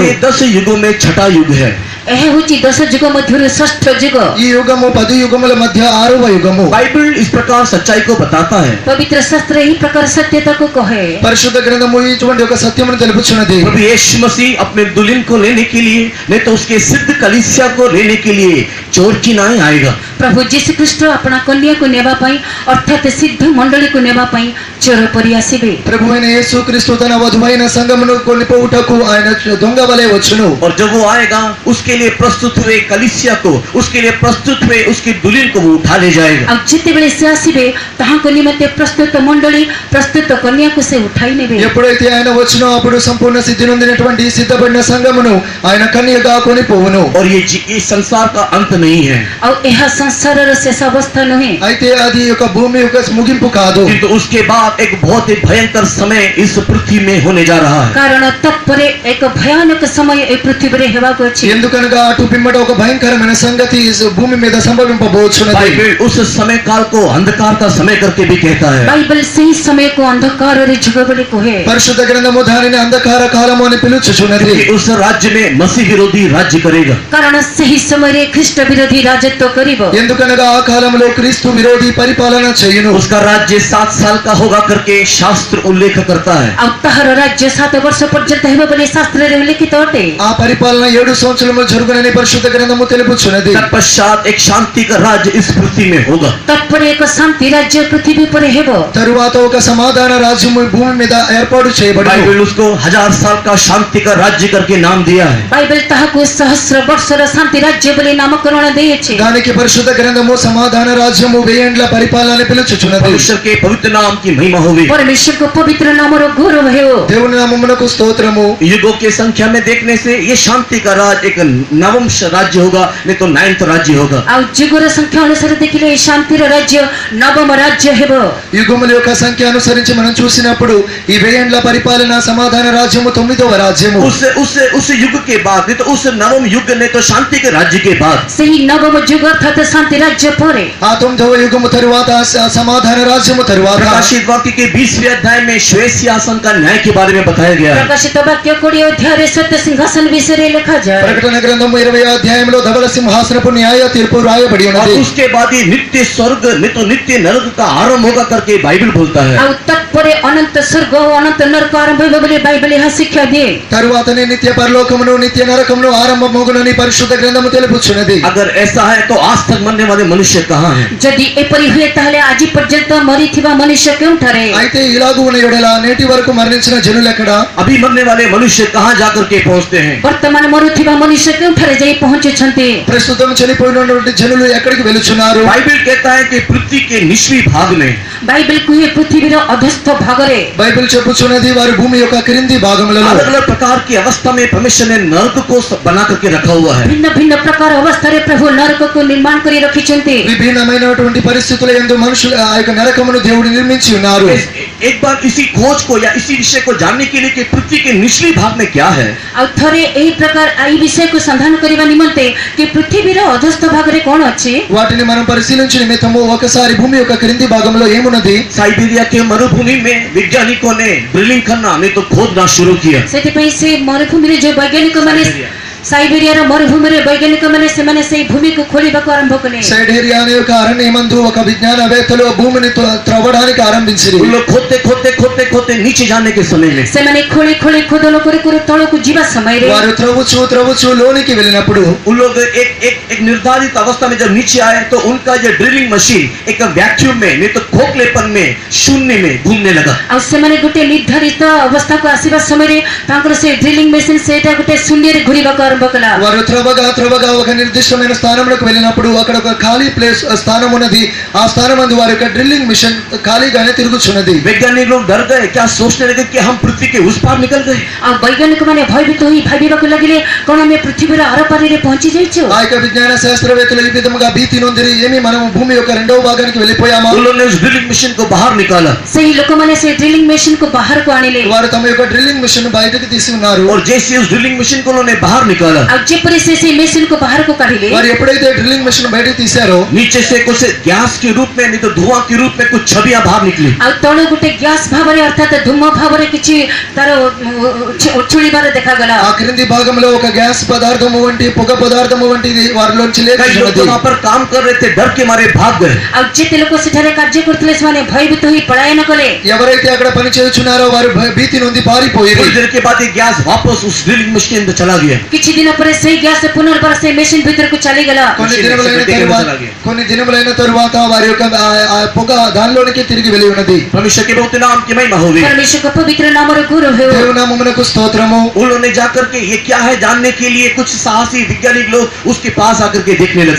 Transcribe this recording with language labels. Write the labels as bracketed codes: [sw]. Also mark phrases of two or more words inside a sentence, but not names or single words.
[hi] ये 10 युगों में छठा युग है. [or] ଏହା ହେଉଛି 10 ଯୁଗ ମଧ୍ୟରୁ ଷଷ୍ଠ ଯୁଗ. [te] ఈ యుగము 10 యుగముల మధ్య 6వ యుగము. [hi] बाइबल इस प्रकार सच्चाई को बताता है. [or] ପବିତ୍ର ଶାସ୍ତ୍ର ଏହି ପ୍ରକାର ସତ୍ୟତାକୁ କହେ. [te] పరిశుద్ధ గ్రంథము ఇటువంటి ఒక సత్యమును తెలుపుచున్నది. [hi] प्रभु यीशु मसीह अपने दुल्हन को लेने के लिए नहीं तो उसके सिद्ध कलीसिया को लेने के लिए चोर की नाई आएगा. [or] ପ୍ରଭୁ ଯୀଶୁ ଖ୍ରୀଷ୍ଟ ଆପଣା କନ୍ୟାକୁ ନେବା ପାଇଁ ଅର୍ଥାତ୍ ସିଦ୍ଧ ମଣ୍ଡଳୀକୁ ନେବା ପାଇଁ ଚୋର ପରି ଆସିବେ. [te] ప్రభువైన యేసుక్రీస్తు తన వధువైన సంఘమును కొనిపోవుటకు ఆయన దొంగ వలె వచ్చును. [hi] और जब वो आएगा उसके लिए प्रस्तुत हुए कलीसिया को, उसके लिए प्रस्तुत हुए उसकी दुल्हन को वो उठा ले जाएगा. [or] ଆଉ ଯେତେବେଳେ ସେ ଆସିବେ ତାହାଙ୍କ ନିମନ୍ତେ ପ୍ରସ୍ତୁତ ମଣ୍ଡଳୀ, ପ୍ରସ୍ତୁତ କନ୍ୟାକୁ ସେ ଉଠାଇ ନେବେ. [te] ఎప్పుడైతే ఆయన వచ్చునో అప్పుడు సంపూర్ణ సిద్ధి నొందినటువంటి సిద్ధపడిన సంఘమును ఆయన కన్యగా కొనిపోవును. [hi] और ये संसार का अंत नहीं है, [or] ଆଉ ଏହା ସଂସାରର ଶେଷ ଅବସ୍ଥା ନୁହେଁ. [te] అయితే అది ఒక భూమి యొక్క ముగింపు కాదు. [hi] किंतु उसके बाद एक बहुत ही भयंकर समय इस पृथ्वी में होने जा रहा है. [or] କାରଣ ତତ୍ପରେ ଏକ ଭୟାନକ ସମୟ ଏ ପୃଥିବୀରେ ହେବାକୁ ଅଛି. [te] ఎందుకనగా అటు పిమ్మట ఒక భయంకరమైన సంగతి ఈ భూమి మీద సంభవింపబోచున్నది. [hi] बाइबल उस समय काल को अंधकार का समय करके भी कहता है. [or] ବାଇବଲ ସେହି ସମୟକୁ ଅନ୍ଧକାରର ଯୁଗ ବୋଲି କୁହେ. [te] పరిశుద్ధ గ్రంథము దానిని అంధకార కాలము అని పిలుచుచున్నది. [hi] कि उस राज्य में मसीह विरोधी राज्य करेगा. [or] କାରଣ ସେହି ସମୟରେ ଖ୍ରୀଷ୍ଟ ବିରୋଧୀ ରାଜତ୍ୱ କରିବ. [te] ఎందుకనగా ఆ కాలంలో క్రీస్తు విరోధి పరిపాలన చేయును. [hi] उसका राज्य 7 साल का होगा करके शास्त्र उल्लेख करता है. [or] ଆଉ ତାହାର ରାଜ୍ୟ 7 ବର୍ଷ ପର୍ଯ୍ୟନ୍ତ ହେବ ବୋଲି ଶାସ୍ତ୍ରରେ ଉଲ୍ଲେଖିତ ଅଟେ. [te] ఆ పరిపాలన 7 సంవత్సరములు జరుగునని పరిశుద్ధ గ్రంథము తెలుపుచున్నది. [hi] तत्पश्चात एक शांति का राज्य इस पृथ्वी में होगा. [or] తత్ପରେ ଏକ ଶାନ୍ତି ରାଜ୍ୟ ପୃଥିବୀ ଉପରେ ହେବ. [te] తరువాత ఒక సమాధాన రాజ్యము భూమి మీద ఏర్పాటు చేయబడును. [hi] बाइबल उसको 1000 साल का शांति का राज्य करके नाम दिया है. [or] ବାଇବଲ ତାହାକୁ ସହସ୍ର ବର୍ଷର ଶାନ୍ତି ରାଜ୍ୟ ବୋଲି ନାମକରଣ ଦେଇଅଛି. [te] దానికి పరిశుద్ధ గ్రంథము సమాధాన రాజ్యము 1000 ఏండ్ల పరిపాలన అని పిలుచుచున్నది. [hi] परमेश्वर के पवित्र नाम की महिमा होगी. [or] ପରମେଶ୍ୱରଙ୍କ ପବିତ୍ର ନାମର ଗୌରବ ହେଉ. [te] దేవుని నామమునకు స్తోత్రము. [hi] युगों की संख्या में देखने से ये शांति का राज्य एक नवम राज्य होगा, नहीं तो 9th राज्य होगा. [or] ଆଉ ଯୁଗର ସଂଖ୍ୟା ଅନୁସାରେ ଦେଖିଲେ ଏହି ଶାନ୍ତିର ରାଜ୍ୟ ନବମ ରାଜ୍ୟ ହେବ. [te] యుగముల యొక్క సంఖ్య అనుసరించి మనం చూసినప్పుడు ఈ 1000 ఏండ్ల పరిపాలన సమాధాన రాజ్యము 9వ రాజ్యము. [hi] उस युग के बाद नहीं तो उस नवम युग नहीं तो शांति के राज्य के बाद [or] ସେହି नवମ ଯୁଗ ଅର୍ଥାତ୍ ଶାନ୍ତି ରାଜ୍ୟ ପରେ [te] ఆ 9వ యుగము తరువాత సమాధాన రాజ్యము తరువాత [hi] प्रकाशित वाक्य के 20वें अध्याय में श्वेत सिंहासन का न्याय के बारे में बताया गया है. [or] ପ୍ରକାଶିତ ବାକ୍ୟ 20 ଅଧ୍ୟାୟରେ ସତ୍ୟ ସିଂହାସନ ବିଷୟରେ ଲେଖାଯାଏ. [te] ప్రకటన గ్రంథము 20వ అధ్యాయంలో ధవల సింహాసనపు న్యాయ తీర్పు రాయబడి [hi] और [te] ఉన్నది. [hi] उसके बाद ये नित्य स्वर्ग नहीं तो नित्य नरक का आरंभ होगा करके बाइबल बोलता है. [or] ଆଉ ତତ୍ପରେ ଅନନ୍ତ ସ୍ୱର୍ଗ ଓ ଅନନ୍ତ ନରକ ଆରମ୍ଭ ହେବ ବୋଲି ବାଇବଲ ଏହା ଶିକ୍ଷା ଦିଏ. [te] తరువాతనే నిత్య పరలోకమును నిత్య నరకమును ఆరంభమగునని పరిశుద్ధ గ్రంథము తెలుపుచున్నది. [hi] अगर ऐसा है तो आज तक मरने वाले मनुष्य कहाँ हैं? [or] ଯଦି ଏପରି ହୁଏ ତାହେଲେ ଆଜି ପର୍ଯ୍ୟନ୍ତ ମରିଥିବା ମନୁଷ୍ୟ କେଉଁଠାରେ? [te] అయితే ఇలాగూ ఉన్న ఎడల నేటి వరకు మరణించిన జనులు ఎక్కడ? [hi] अभी मरने वाले मनुष्य कहाँ जाकर के पहुँचते हैं? [or] ବର୍ତ୍ତମାନ ମରୁଥିବା ମନୁଷ୍ୟ କେଉଁଠାରେ ଯାଇ ପହଞ୍ଚୁଛନ୍ତି? [te] ప్రస్తుతం చనిపోయినటువంటి జనులు ఎక్కడికి వెళుచున్నారు? [hi] बाइबल कहता है कि पृथ्वी के निचली भाग में [or] ବାଇବଲ କୁହେ ପୃଥିବୀର ଅଧସ୍ଥ ଭାଗରେ [te] బైబిల్ చెప్పుచున్నది వారి భూమి యొక్క క్రింది భాగములలో [hi] अलग अलग प्रकार की अवस्था में परमेश्वर ने नरक को बना करके रखा हुआ है. [or] ଭିନ୍ନ ଭିନ୍ନ ପ୍ରକାର ଅବସ୍ଥାରେ ପ୍ରଭୁ ନରକକୁ ନିର୍ମାଣ କରି ରଖିଛନ୍ତି. [te] విభిన్నమైనటువంటి పరిస్థితుల యందు మనుషులు ఆ యొక్క నరకమును దేవుడు నిర్మించి ఉన్నారు. [hi] एक बार इसी खोज को या इसी विषय को जानने के लिए कि पृथ्वी के निचली भाग में क्या है, [or] ଆଉ ଥରେ ଏହି ପ୍ରକାର ଏହି ବିଷୟକୁ ସନ୍ଧାନ କରିବା నిమిత్తే କି పృథివీର ଅଧସ୍ଥ ଭାଗରେ କ'ଣ ଅଛି [te] వాటిని మనం పరిశీలించే నిమిత్తము ఒకసారి భూమి యొక్క క్రింది భాగంలో ఏమున్నది [hi] साइबेरिया के मरुभूमि में वैज्ञानिकों ने ड्रिलिंग करना नहीं तो खोदना शुरू किया। [or] ସେଥିପାଇଁ ସେ ମରୁଭୂମିରେ ଯୋଉ ବୈଜ୍ଞାନିକମାନେ ସାଇବେରିଆର ମରୁଭୂମିରେ ବୈଜ୍ଞାନିକମାନେ ସେମାନେ ସେହି ଭୂମିକୁ ଖୋଳିବାକୁ ଆରମ୍ଭ କଲେ। [te] సైబేరియా అనే ఒక అరణ్యమందు ఒక విజ్ఞానవేత్తలు భూమిని త్రవ్వడానికి ఆరంభించారు। [hi] उन लोग खोदते खोदते खोदते खोदते नीचे जाने के समय में [or] ସେମାନେ ଖୋଳି ଖୋଳି ଖୋଦନ କରି କରି ତଳକୁ ଯିବା ସମୟରେ [te] వారు త్రవ్వుచు లోనికి వెళ్ళినప్పుడు [hi] उन लोग एक निर्धारित अवस्था में जब नीचे आए तो उनका जो [en] drilling machine [hi] एक वैक्यूम में नहीं तो खोखलेपन में शून्य में घूमने लगा। [or] ଆଉ ସେମାନେ ଗୋଟେ ନିର୍ଦ୍ଧାରିତ ଅବସ୍ଥାକୁ ଆସିବା ସମୟରେ ତାଙ୍କର ସେ [en] drilling machine [or] ସେଇଟା ଗୋଟେ ଶୂନ୍ୟରେ ଘୁରିବାକୁ ଆରମ୍ଭ କଲା। [te] వారు త్రవ్వగా ఒక నిర్దిష్టమైన స్థానంలోకి వెళ్ళినప్పుడు అక్కడ ఒక ఖాళీ ప్లేస్ స్థానం ఉన్నది। ఆ స్థానమందు వారి యొక్క [en] drilling machine [te] ఖాళీగానే తిరుగుచున్నది। [hi] वैज्ञानिक लोग डर गए, क्या सोचने लगे कि हम पृथ्वी के उस पार निकल गए। [or] ଆଉ ବୈଜ୍ଞାନିକମାନେ ଭୟଭୀତ ହୋଇ ଭାବିବାକୁ ଲାଗିଲେ କ'ଣ ଆମେ ପୃଥିବୀର ଆରପାରିରେ ପହଞ୍ଚି ଯାଇଛୁ। [te] ఆ యొక్క విజ్ఞాన శాస్త్రవేత్తలు ఈ విధముగా భీతి నొందిరి ఏమి మనం భూమి యొక్క రెండవ భాగానికి వెళ్ళిపోయామా। [hi] उन्होंने उस [en] drilling machine [hi] को बाहर निकाला [or] ସେହି ଲୋକମାନେ ସେ [en] drilling machineକୁ [or] ବାହାରକୁ ଆଣିଲେ। [te] వారు తమ యొక్క [en] drilling machine [te] బయటకు తీసి ఉన్నారు। [hi] और जैसे उस [en] drilling machine [hi] को उन्होंने बाहर निकाला, [or] ଆଉ ଯେପରି ସେ ସେହି ମେସିନ୍କୁ ବାହାରକୁ କାଢିଲେ [te] వారు ఎప్పుడైతే [en] drilling machine [te] బయటకు తీశారో [hi] नीचे से कुछ गैस के रूप में नहीं तो धुआं के रूप में कुछ छवियां बाहर निकली। [or] ଆଉ ତଳୁ ଗୋଟେ ଗ୍ୟାସ୍ ଭାବରେ ଅର୍ଥାତ୍ ଧୂମ ଭାବରେ କିଛି ତାର ଉଛୁଳିବାର ଦେଖାଗଲା। [te] ఆ క్రింది భాగంలో ఒక గ్యాస్ పదార్థము వంటి పొగ పదార్థము వంటిది వారిలోంచి [hi] कई लोग [te] లేచినది। [hi] वहां पर काम कर रहे थे, डर के मारे भाग गए। [or] ଆଉ ଯେତେ ଲୋକ ସେଠାରେ କାର୍ଯ୍ୟ କରୁଥିଲେ ସେମାନେ ଭୟଭୀତ ହୋଇ ପଳାୟନ କଲେ। [te] ఎవరైతే అక్కడ పని చేయుచున్నారో వారు భీతి నొంది పారిపోయారు। [hi] कुछ देर के बाद ये गैस वापस उस [en] drilling machine [hi] के अंदर चला गया। [or] କିଛି ଦିନ ପରେ ସେହି ଗ୍ୟାସ୍ పునర్ବାର ସେହି ମେସିନ୍ ଭିତରକୁ ଚାଲିଗଲା। [te] కొన్ని దినములైన తరువాత వారి యొక్క ఆ పొగ దానిలోనికి తిరిగి వెళ్ళి ఉన్నది। [hi] परमेश्वर के बहुत नाम की महिमा होगी। [or] ପରମେଶ୍ୱର କା ପବିତ୍ର ନାମର ଗୌରବ ହୋ। [te] దేవునామమునకు స్తోత్రము। [hi] उन्होंने जाकर के ये क्या है जानने के लिए कुछ साहसी वैज्ञानिक लोग उसके पास आकर के देखने लगे।